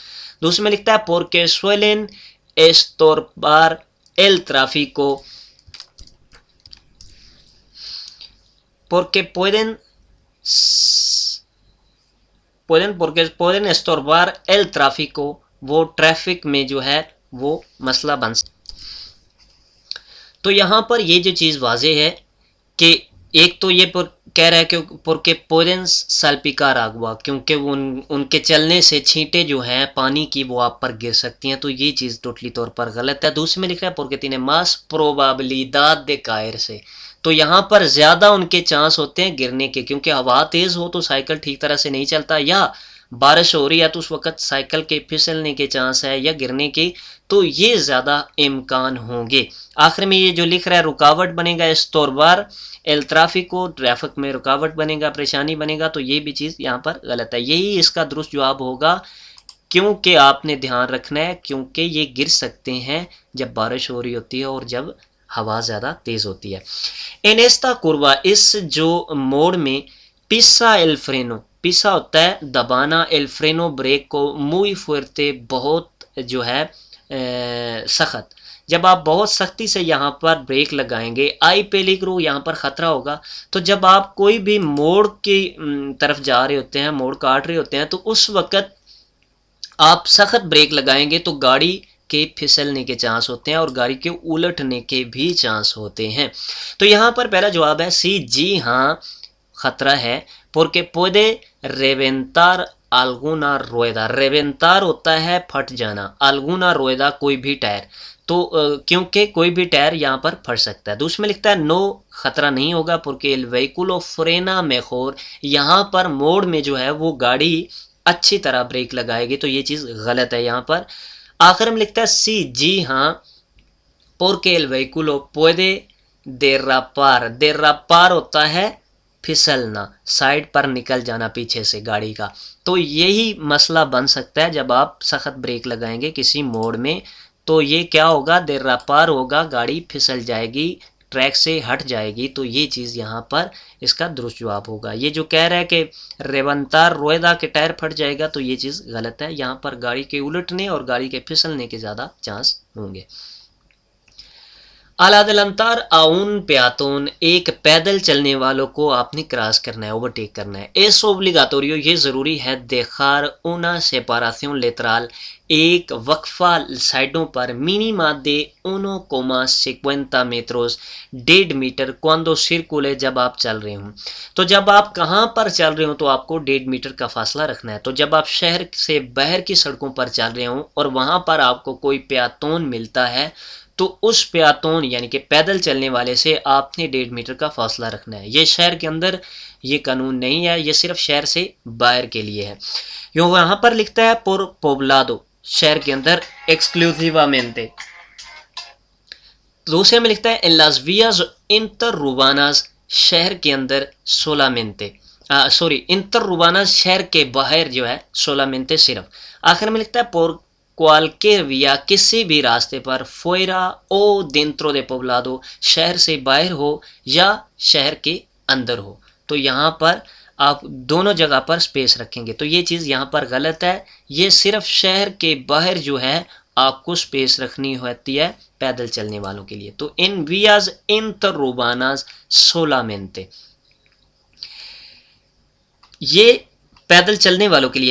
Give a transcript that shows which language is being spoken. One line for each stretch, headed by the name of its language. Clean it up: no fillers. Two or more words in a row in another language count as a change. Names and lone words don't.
Urdu: دوسرے میں لکھتا ہے
Spanish: porque suelen estorbar el tráfico porque pueden estorbar el tráfico
Urdu: وہ ٹریفک میں جو ہے وہ مسئلہ بن سکتا۔ تو یہاں پر یہ جو چیز واضح ہے کہ ایک تو یہ کہہ رہا ہے کہ
Spanish: porque pueden salpicar agua
Urdu: کیونکہ ان کے چلنے سے چھینٹیں جو ہیں پانی کی وہ آپ پر گر سکتی ہیں، تو یہ چیز ٹوٹلی طور پر غلط ہے۔ دوسرے میں لکھ رہا ہے
Spanish: porque tiene más probabilidad de caerse
Urdu: تو یہاں پر زیادہ ان کے چانس ہوتے ہیں گرنے کے، کیونکہ ہوا تیز ہو تو سائیکل ٹھیک طرح سے نہیں چلتا، یا بارش ہو رہی ہے تو اس وقت سائیکل کے پھسلنے کے چانس ہے یا گرنے کے، تو یہ زیادہ امکان ہوں گے۔ آخر میں یہ جو لکھ رہا ہے رکاوٹ بنے گا
Spanish: estorbar el tráfico
Urdu: ٹریفک میں رکاوٹ بنے گا، پریشانی بنے گا، تو یہ بھی چیز یہاں پر غلط ہے، یہی اس کا درست جواب ہوگا، کیونکہ آپ نے دھیان رکھنا ہے کیونکہ یہ گر سکتے ہیں جب بارش ہو رہی ہوتی ہے اور جب ہوا زیادہ تیز ہوتی ہے۔
Spanish: en esta curva
Urdu: اس جو موڑ میں
Spanish: pisa el freno
Urdu: پیسا ہوتا ہے دبانا،
Spanish: el freno
Urdu: بریک کو
Spanish: muy fuerte
Urdu: بہت جو ہے سخت، جب آپ بہت سختی سے یہاں پر بریک لگائیں گے
Spanish: y peligro
Urdu: یہاں پر خطرہ ہوگا، تو جب آپ کوئی بھی موڑ کی طرف جا رہے ہوتے ہیں، موڑ کاٹ رہے ہوتے ہیں، تو اس وقت آپ سخت بریک لگائیں گے تو گاڑی کے پھسلنے کے چانس ہوتے ہیں اور گاڑی کے الٹنے کے بھی چانس ہوتے ہیں. تو یہاں پر پہلا جواب ہے سی، جی ہاں خطرہ ہے.
Spanish: porque puede reventar alguna rueda.
Urdu: reventar ہوتا ہے پھٹ جانا،
Spanish: alguna rueda
Urdu: کوئی بھی ٹائر، تو کیونکہ کوئی بھی ٹائر یہاں پر پھٹ سکتا ہے. دوسرے میں لکھتا ہے نو خطرہ نہیں ہوگا
Spanish: porque el vehículo frena mejor.
Urdu: یہاں پر موڑ میں جو ہے وہ گاڑی اچھی طرح بریک لگائے گی، تو یہ چیز غلط ہے یہاں پر. آخر میں لکھتا ہے سی، جی ہاں
Spanish: porque el vehículo puede derrapar.
Urdu: derrapar ہوتا ہے پھسلنا، سائڈ پر نکل جانا پیچھے سے گاڑی کا. تو یہی مسئلہ بن سکتا ہے جب آپ سخت بریک لگائیں گے کسی موڑ میں، تو یہ کیا ہوگا، derrapar ہوگا، گاڑی پھسل جائے گی، ٹریک سے ہٹ جائے گی. تو یہ چیز یہاں پر اس کا درست جواب ہوگا. یہ جو کہہ رہا ہے کہ
Spanish: reventar rueda
Urdu: کے ٹائر پھٹ جائے گا، تو یہ چیز غلط ہے. یہاں پر گاڑی کے الٹنے اور گاڑی کے پھسلنے کے زیادہ چانس ہوں گے.
Spanish: Al adelantar a un peatón,
Urdu: ایک پیدل چلنے والوں کو آپ نے کراس کرنا ہے، اوورٹیک کرنا ہے.
Spanish: es obligatorio،
Urdu: یہ ضروری ہے.
Spanish: dejar una separación lateral،
Urdu: ایک وقفہ سائڈوں پر.
Spanish: mínima de 1,50 metros، 1.5 میٹر. cuando circule،
Urdu: جب آپ چل رہے ہوں. تو جب آپ کہاں پر چل رہے ہوں تو آپ کو 1.5 میٹر کا فاصلہ رکھنا ہے. تو جب آپ شہر سے باہر کی سڑکوں پر چل رہے ہوں اور وہاں پر آپ کو کوئی پیاتون ملتا ہے، تو اس پیاتون یعنی کہ پیدل چلنے والے سے آپ نے 1.5 میٹر کا فاصلہ رکھنا ہے. یہ شہر کے اندر یہ قانون نہیں ہے، یہ صرف شہر سے باہر کے لیے ہے. یوں وہاں پر لکھتا ہے
Spanish: por poblado،
Urdu: شہر کے اندر exclusivamente. دوسرے میں لکھتا ہے
Spanish: en las vías interurbanas،
Urdu: شہر کے اندر solamente. interurbanas شہر کے باہر جو ہے solamente صرف. آخر میں لکھتا ہے
Spanish: por cualquier vía،
Urdu: کسی بھی راستے پر.
Spanish: fuera o dentro de poblado،
Urdu: شہر سے باہر ہو یا شہر کے اندر ہو. تو یہاں پر آپ دونوں جگہ پر سپیس رکھیں گے، تو یہ چیز یہاں پر غلط ہے. یہ صرف شہر کے باہر جو ہے آپ کو سپیس رکھنی ہوتی ہے پیدل چلنے والوں کے لیے. تو
Spanish: en vías interurbanas solamente,
Urdu: یہ پیدل چلنے والوں کے لیے.